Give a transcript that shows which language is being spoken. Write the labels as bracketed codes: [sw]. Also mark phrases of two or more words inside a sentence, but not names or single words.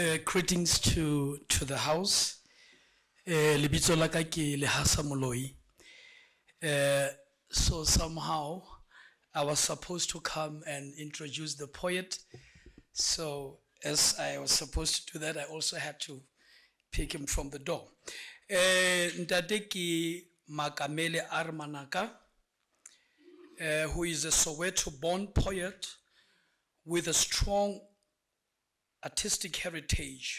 [en] Greetings to the house. [st] Lebitso la ka ke Lehasa Moloi. [en] So somehow I was supposed to come and introduce the poet. So as I was supposed to do that, I also had to pick him from the door. [st] Ntate ke Makamele Armanaka, [en] who is a Soweto-born poet with a strong artistic heritage.